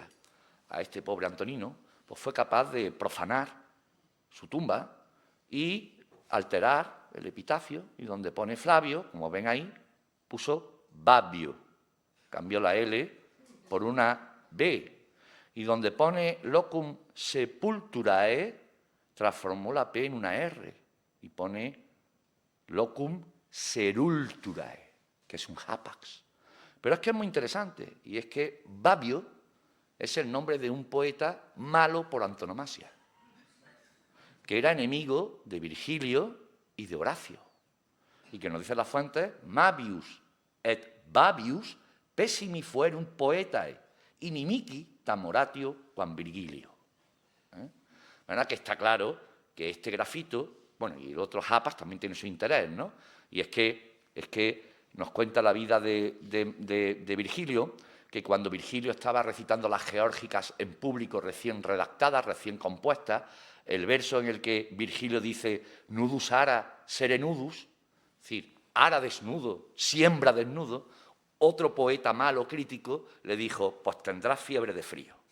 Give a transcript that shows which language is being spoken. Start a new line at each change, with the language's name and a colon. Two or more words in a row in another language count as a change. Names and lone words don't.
Spanish: a este pobre Antonino, pues fue capaz de profanar su tumba y alterar el epitafio, y donde pone Flavio, como ven ahí, puso Babio, cambió la L por una B, y donde pone
Latin: locum sepulturae,
Spanish: transformó la P en una R, y pone
Latin: locum serulturae,
Spanish: que es un hapax. Pero es que es muy interesante, y es que Babio es el nombre de un poeta malo por antonomasia, que era enemigo de Virgilio y de Horacio, y que nos dice las fuentes,
Latin: Mabius et Babius pessimi fuerunt poetae, inimici tam Horatio quam Virgilio.
Spanish: ¿Verdad? Que está claro que este grafito, bueno, y el otro Japas también tiene su interés, ¿no? Y es que nos cuenta la vida de Virgilio, que cuando Virgilio estaba recitando las geórgicas en público, recién redactadas, recién compuestas, el verso en el que Virgilio dice
Latin: nudus ara sere nudus,
Spanish: es decir, ara desnudo, siembra desnudo, otro poeta malo, crítico, le dijo, pues tendrás fiebre de frío.